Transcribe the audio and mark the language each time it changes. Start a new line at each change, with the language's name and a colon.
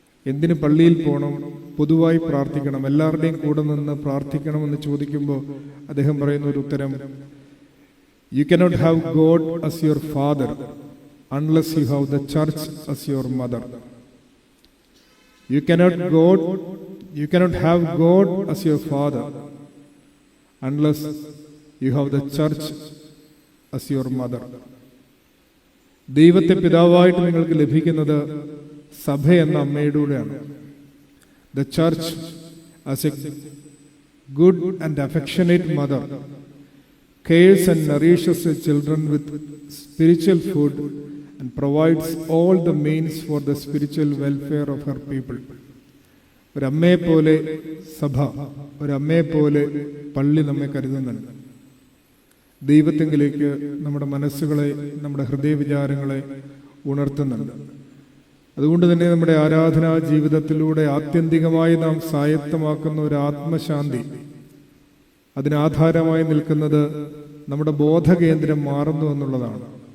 Malayalam: എന്തിന് പള്ളിയിൽ പോകണം, പൊതുവായി പ്രാർത്ഥിക്കണം, എല്ലാവരുടെയും കൂടെ നിന്ന് പ്രാർത്ഥിക്കണമെന്ന് ചോദിക്കുമ്പോൾ അദ്ദേഹം പറയുന്ന ഒരു ഉത്തരം,
English: You cannot have God as your father unless you have the church as your mother. You cannot have God as your father unless you have the church as your mother.
Malayalam: ദൈവത്തെ പിതാവായിട്ട് നിങ്ങൾക്ക് ലഭിക്കുന്നത് സഭ എന്ന അമ്മയിലൂടെയാണ്.
English: The church as a good and affectionate mother cares and nourishes her children with spiritual food and provides all the means for the spiritual welfare of her people.
Malayalam: ഒരമ്മയെ പോലെ സഭ, ഒരമ്മയെ പോലെ പള്ളി നമ്മെ കരുതുന്നുണ്ട്. ദൈവത്തെങ്കിലേക്ക് നമ്മുടെ മനസ്സുകളെ, നമ്മുടെ ഹൃദയവിചാരങ്ങളെ ഉണർത്തുന്നുണ്ട്. അതുകൊണ്ട് തന്നെ നമ്മുടെ ആരാധനാ ജീവിതത്തിലൂടെ ആത്യന്തികമായി നാം സ്വായത്തമാക്കുന്ന ഒരു ആത്മശാന്തി, അതിനാധാരമായി നിൽക്കുന്നത് നമ്മുടെ ബോധകേന്ദ്രം മാറുന്നു എന്നുള്ളതാണ്.